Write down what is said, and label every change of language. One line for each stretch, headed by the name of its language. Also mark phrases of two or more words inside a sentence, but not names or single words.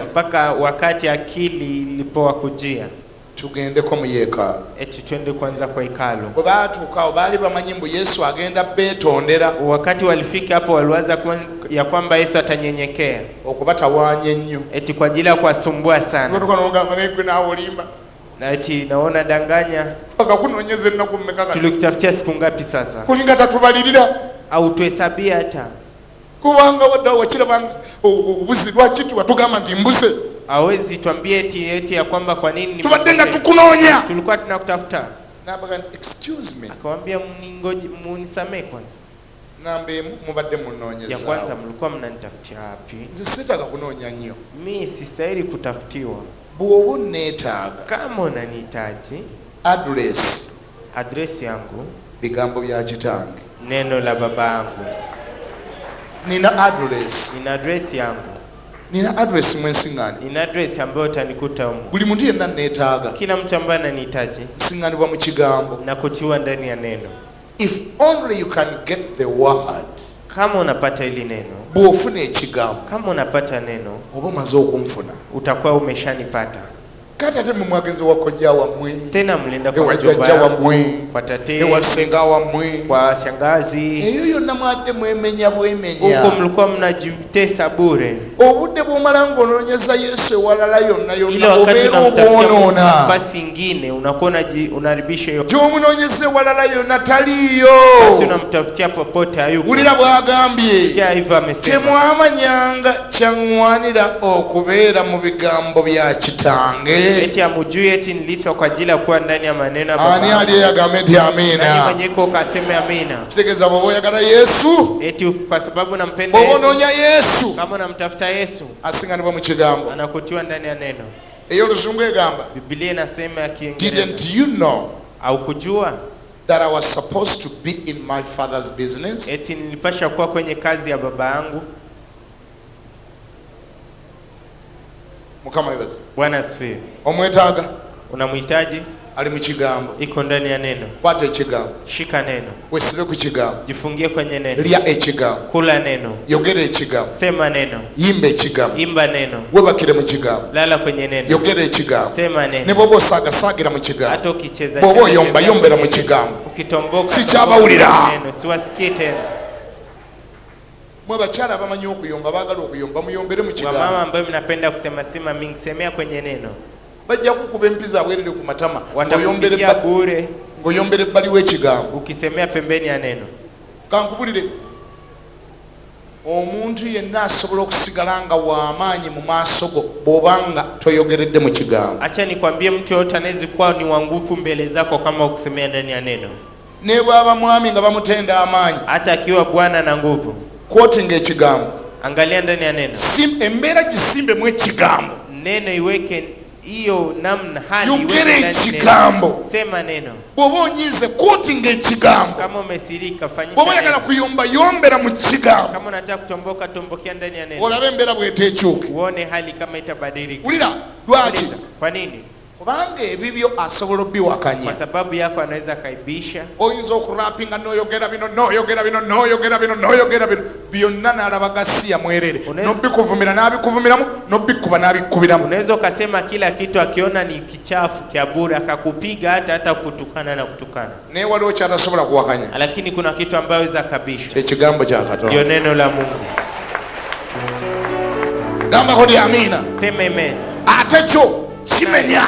Swahili: Mpaka wakati akili ilipowakujia.
Ganda: Tugendeko mu yeekaalu.
Swahili: Eti twende kwanza kwa hekalu.
Ganda: Bwe baatuuka baali bamanyi mbu Yesu agenda beetondera.
Swahili: Wakati walifika hapo waliwaza ya kwamba Yesu atanyenyekea.
Ganda: Okubatawaanya ennyo.
Swahili: Eti kwa ajili ya kuwasumbua sana.
Ganda: Ngotoka n'ogamba naye naawe olimba.
Swahili: Na eti naona danganya.
Ganda: Paka kunoonyeza ennaku mmeka kati.
Swahili: Tulikutafutia siku ngapi sasa?
Ganda: Kulinga tatubalirira.
Swahili: Au tuhesabia hata.
Ganda: Kubanga wadda wakirabanga obuzi lwaki tugamba nti mbuse.
Swahili: Hawezi tuambie eti ya kwamba kwa nini
Ganda: tubadde nga tukunoonya.
Swahili: Tulikuwa tunakutafuta.
Ganda: Nabaga
English: excuse me.
Swahili: Akamwambia munisamee kwanza.
Ganda: Nambe mubadde munoonyeza.
Swahili: Ya kwanza mlikuwa mnanitafutia wapi?
Ganda: Nze sitaaga kunoonya nnyo.
Swahili: Mimi sistahili kutafutiwa.
Ganda: Bw'oba onneetaaga.
Swahili: Kama unanihitaji. Address yangu.
Ganda: Bigambo bya kitange.
Swahili: Neno la baba yangu. Nina address yangu. Nina address mwensiŋŋaani. Nina address ambayo utanikuta huko.
Ganda: Buli muntu yenna neetaaga.
Swahili: Kila mtu ambaye ananihitaji.
Ganda: Siŋŋaanibwa mu kigambo.
Swahili: Na kutiwa ndani ya neno.
English: If only you can get the word.
Swahili: Kama unapata hili neno.
Ganda: Bw'ofuna ekigambo.
Swahili: Kama unapata neno.
Ganda: Oba omaze okunfuna.
Swahili: Utakuwa umeshanipata.
Ganda: Kati ate mwagenzi wakojja wammwe.
Swahili: Tena mlinda kwa jomba wammwe. Kwa tate.
Ganda: Ewasenga wammwe.
Swahili: Kwa shangazi.
Ganda: Eyo yonna mwadde mwemenya bwemenya.
Swahili: Huko mlikuwa mnajitesa bure.
Ganda: Obudde bw'omala ng'onoonyeza Yesu ewalala yonna obeera obwonoona.
Swahili: Nafasi ingine unakuwa unaharibisha hiyo.
Ganda: Gy'omunoonyeza ewalala yonna taliyo.
Swahili: Basi unamtafutia popote hayuko.
Ganda: Wulira bw'agambye.
Swahili: Sikia hivyo amesema.
Ganda: Temwamanyanga kyaŋŋwanira okubeera mu bigambo bya kitange.
Swahili: Eti amujui eti nilitwa kwa ajili ya kuwa ndani ya maneno ya baba.
Ganda: Ani aliyeyagambe nti amina.
Swahili: Nani mwenye ko kaseme amina.
Ganda: Kitegeza bw'oba oyagala Yesu.
Swahili: Eti kwa sababu nampenda Yesu.
Ganda: Bw'oba onoonya Yesu.
Swahili: Kama unamtafuta Yesu.
Ganda: Asiŋŋaanibwa mu kigambo.
Swahili: Anakutiwa ndani ya neno.
Ganda: Eyo Oluzungu egamba.
Swahili: Biblia inasema ya Kiingereza.
English: Didn't you know?
Swahili: Au kujua?
English: That I was supposed to be in my father's business.
Swahili: Eti nilipasha kuwa kwenye kazi ya baba yangu.
Ganda: Mukama ibaze.
Swahili: Bwana asifiwe.
Ganda: Omwetaaga.
Swahili: Unamhitaji?
Ganda: Ali mu kigambo.
Swahili: Iko ndani ya neno.
Ganda: Kwata ekigambo.
Swahili: Shika neno.
Ganda: Wesibe ku kigambo.
Swahili: Jifungie kwenye neno.
Ganda: Lya ekigambo.
Swahili: Kula neno.
Ganda: Yogera ekigambo.
Swahili: Sema neno.
Ganda: Yimba ekigambo.
Swahili: Imba neno.
Ganda: Webakire mu kigambo.
Swahili: Lala kwenye neno.
Ganda: Yogera ekigambo.
Swahili: Sema neno.
Ganda: Ne bw'oba osaagasaagira mu kigambo.
Swahili: Hata ukicheza.
Ganda: Bw'oba oyomba yombera mu kigambo.
Swahili: Ukitomboka. Sikyabawulira. Siwasikii tena.
Ganda: Mwe bakyala abamanyi okuyomba baagala okuyomba muyombere mu kigambo.
Swahili: Mama ambaye mnapenda kusema sema mingi semea kwenye neno.
Ganda: Bajja kukuba empiza bwerere ku matama. Ngoyombere bure. Ngoyombere bali w'ekigambo.
Swahili: Ukisemea pembeni ya neno.
Ganda: Kankubulire. omuntu yenna asobola okusigala nga w'amaanyi mu maaso go bw'obanga toyogeredde mu kigambo.
Swahili: Acha nikwambie, mtu yote anaweza kuwa ni wa nguvu mbele zako kama ukusemea ndani ya neno.
Ganda: Ne bw'aba mwami nga bamutenda amaanyi,
Swahili: hata akiwa bwana na nguvu,
Ganda: quoting ekigambo,
Swahili: angalia ndani ya neno,
Ganda: embeera gisimbe mu ekigambo,
Swahili: neno iweke hiyo namna hali
Ganda: yogere ekigambo,
Swahili: sema neno.
Ganda: bw'oba onyize quoting ekigambo,
Swahili: kama umesirika fanyisha,
Ganda: bw'oba oyagala kuyomba yombera mu kigambo,
Swahili: kama unataka kutomboka tombokea ndani ya neno,
Ganda: olabe embeera bw'eteekyuke,
Swahili: uone hali kama itabadilika.
Ganda: Ulira lwaki?
Swahili: Kwa nini?
Ganda: Kubanga ebibyo asobola obiwakanya.
Swahili: Kwa sababu yako anaweza kaibisha.
Ganda: Oyinza okurapinga noyogera bino noyogera bino noyogera bino noyogera bino byonna n'alabaga si ya mwerere, nobikuvumira n'abikuvumiramu, nobikuba n'abikubiramu.
Swahili: Unaweza ukasema kila kitu akiona ni kichafu kya bure akakupiga hata kutukana na kutukana.
Ganda: Ne waliwo kyatasobola kuwakanya.
Swahili: Lakini kuna kitu ambayo weza kabisha.
Ganda: Ekigambo kya Katonda.
Swahili: Ndio neno la Mungu.
Ganda: Gamba kodi amina.
Swahili: Sema amen.
Ganda: Ate kyo kimenya,